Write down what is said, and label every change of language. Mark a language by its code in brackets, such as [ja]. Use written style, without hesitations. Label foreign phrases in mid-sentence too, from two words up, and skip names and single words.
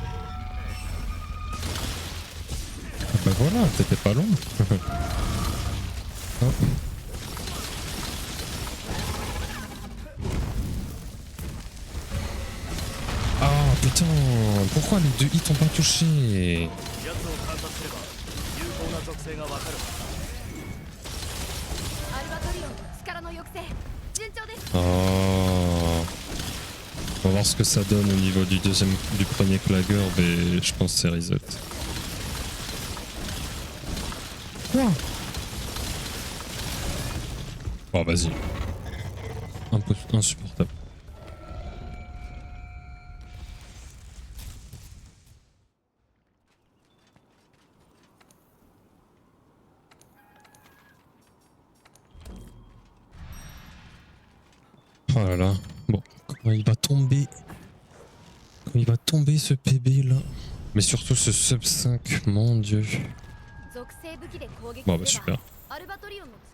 [fr] Ah bah voilà, t'étais pas long. Hop. Ah putain, pourquoi les deux hits ont pas touché? [ja] 奴を観察すれば有効な属性がわかる。アルバトリオンの力の抑制順調です。 [fr] Oh. On va voir ce que ça donne au niveau du premier clagueur, mais je pense que c'est reset. Quoi? Oh vas-y. Insupportable. Oh là là. Bon, comment il va tomber? Comment il va tomber ce PB là? Mais surtout ce sub 5, mon dieu. [ja] 属性武器で攻撃 [fr] Bon bah [ja] すれば [fr] super. [ja] アルバトリオンの